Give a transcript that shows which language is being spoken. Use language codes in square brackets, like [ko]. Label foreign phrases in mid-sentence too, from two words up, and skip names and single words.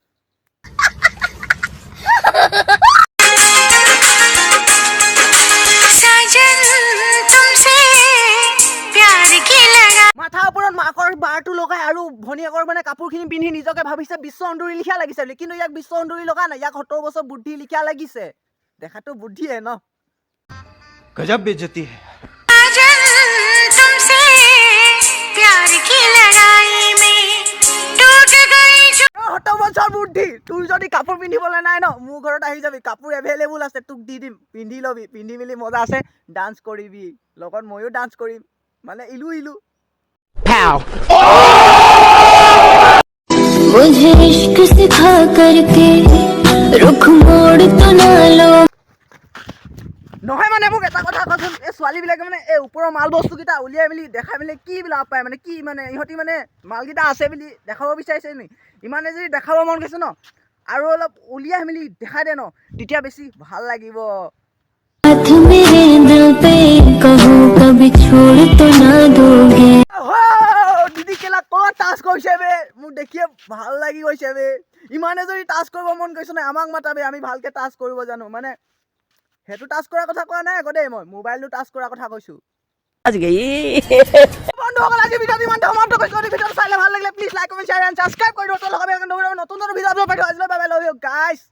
[as] মাথাৰ ওপৰত মাকৰ বাৰটো লগাই আৰু ভনীয়েকৰ মানে কাপোৰখিনি পিন্ধি নিজকে ভাবিছে বিশ্ব সুন্দৰী লিখা লাগিছে বুলি কিন্তু ইয়াক বিশ্ব সুন্দৰী লগা নাই ইয়াক 70 বছৰ বুদ্ধি লিখা লাগিছে দেখাতো বুদ্ধিয়ে ন [hi] गजब बेइज्जती है तुमसे प्यार की लड़ाई में टूट गई जो [as] 70 বছৰ বুদ্ধি তুই যদি কাপোৰ পিন্ধিবলৈ নাই ন মোৰ ঘৰত আহি যাবি কাপোৰ এভেইলেবল আছে তোক দি দিম পিন্ধি লবি পিন্ধি মিলি মজা আছে ডান্স কৰিবি লগত ময়ো ডান্স কৰিম মানে ইলু [hi] मुझे इश्क सिखा करके रुख मोड़ तो ना लो [as] নহয় মানে মোক এটা কথা কচোন এই ছোৱালীবিলাকে মানে এই ওপৰৰ মাল বস্তুকেইটা উলিয়াই মেলি দেখাই মেলি কি লাভ পায় মানে কি মানে ইহঁতি মানে মালকেইটা আছে বুলি দেখাব বিচাৰিছে নি ইমানে যদি দেখাব মন গৈছে ন আৰু অলপ উলিয়াই মেলি দেখাই দে ন তেতিয়া বেছি ভাল লাগিব [hi] हाथ मेरे दिल पे कहूँ कभी छोड़ तो ना दोगे [as] দিদি কেলা ক'ত টাচ কৰিছে বে মোক দেখিয়ে ভাল লাগি গৈছে বে ইমানে যদি টাচ কৰিব মন গৈছে ন আমাক মাতাবে আমি ভালকে টাচ কৰিব জানো মানে হেতু টাচ কৰাৰ কথা কোৱা নাই আকৌ দেই মই মোবাইলটো টাচ কৰাৰ কথা কৈছো বন্ধুসকল আজি ভিডিঅ'টো ইমান ধমাধম কৰিছো ভিডিঅ'টো চাইলে ভাল লাগিলে [en] please like comment share and subscribe [as] কৰি দিয়ক নতুন [en] video upload [as] পাই আজিলৈ [en] bye bye love you guys